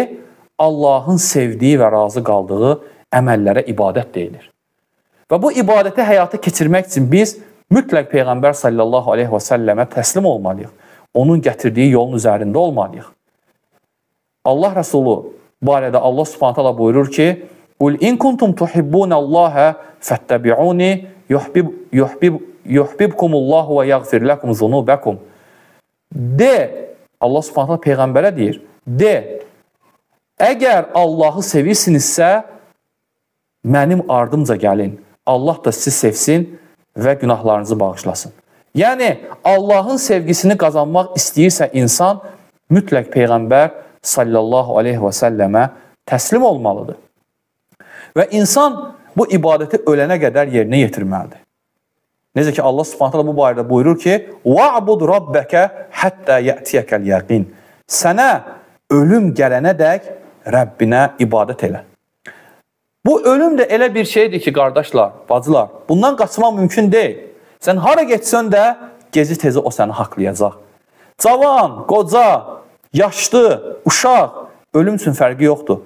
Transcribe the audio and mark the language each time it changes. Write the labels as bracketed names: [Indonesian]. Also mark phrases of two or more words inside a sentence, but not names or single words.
[Azerbaijani] Allahın sevdiyi və razı qaldığı əməllərə ibadət deyilir. Və bu ibadəti həyata keçirmək üçün biz mütləq Peyğəmbər [Arabic] صلى الله عليه وسلم [Azerbaijani] təslim olmalıyıq. Onun gətirdiyi yolun üzərində olmalıyıq. Allah Rəsulu barədə Allah [Arabic] سبحانه تعالى [Azerbaijani] buyurur ki: [Arabic] "قل إن كنتم تحبون الله فاتبعوني يحببكم الله ويغفر لكم ذنوبكم." [Azerbaijani] De, Allah [Arabic] سبحانه تعالى [Azerbaijani] peyğəmbərə deyir. De, əgər Allahı sevirsinizsə, mənim ardımca gəlin. Allah da sizi sevsin və günahlarınızı bağışlasın. Yəni, Allahın sevgisini qazanmaq istəyirsə insan, mütləq Peyğəmbər [Arabic] صلى الله عليه وسلم [Azerbaijani] təslim olmalıdır. Və insan bu ibadəti ölənə qədər yerinə yetirməlidir. Necə ki, Allah [Arabic] سبحانه تعالى [Azerbaijani] bu barədə buyurur ki: [Arabic] "واعبد ربك حتى يأتيك اليقين." [Azerbaijani] Sənə ölüm gələnədək Rəbbinə ibadət elə. Bu ölüm də elə bir şeydir ki, qardaşlar, bacılar, bundan qaçmaq mümkün deyil. Sən hara getsən də gezi tezi o səni haqlayacaq. Cavan, qoca, yaşlı, uşaq, ölüm üçün fərqi yoxdur.